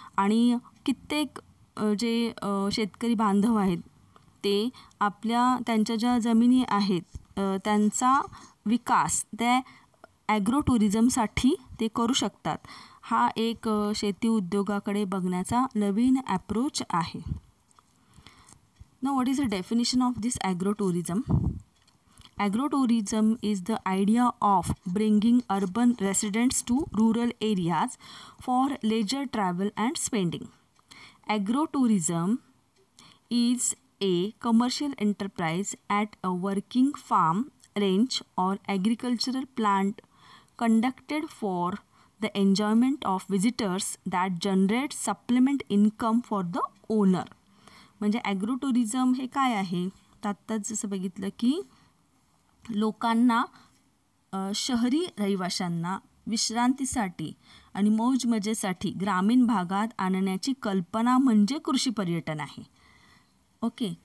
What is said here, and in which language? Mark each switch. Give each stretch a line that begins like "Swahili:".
Marathi: आणि कित्येक जे शेतकरी बांधव आहेत ते त्यांच्या ज्या जमिनी आहेत त्यांचा विकास त्या ॲग्रो टुरिझमसाठी ते करू शकतात. हा एक शेती उद्योगाकडे बघण्याचा नवीन ॲप्रोच आहे.
English: Now what is the definition of this agro tourism? Agrotourism is the idea of bringing urban residents to rural areas for leisure travel and spending. Agrotourism is a commercial enterprise at a working farm, ranch or agricultural plant conducted for the enjoyment of visitors that generates supplement income for the owner.
Marathi: म्हणजे ॲग्रोटुरिझम हे काय आहे? आत्ताच जसं बघितलं की लोकांना शहरी रहिवाशांना विश्रांतीसाठी आणि मौज मजेसाठी ग्रामीण भागात आणण्याची कल्पना म्हणजे कृषी पर्यटन आहे. ओके.